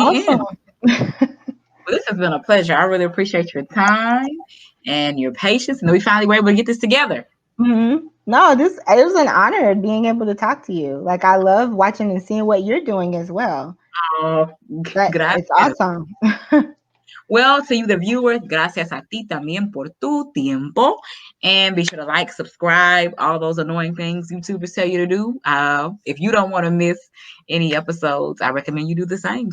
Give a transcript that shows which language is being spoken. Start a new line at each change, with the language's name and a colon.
English: awesome. end. Well, this has been a pleasure. I really appreciate your time and your patience. And we finally were able to get this together. No, this it was an honor being able to talk to you. Like I love watching and seeing what you're doing as well. Oh, That it's
Spanish: gracias.
English: awesome. Well, to you, the viewers,
Spanish: gracias a ti también por tu tiempo.
English: And be sure to like, subscribe, all those annoying things YouTubers tell you to do. If you don't want to miss any episodes, I recommend you do the same.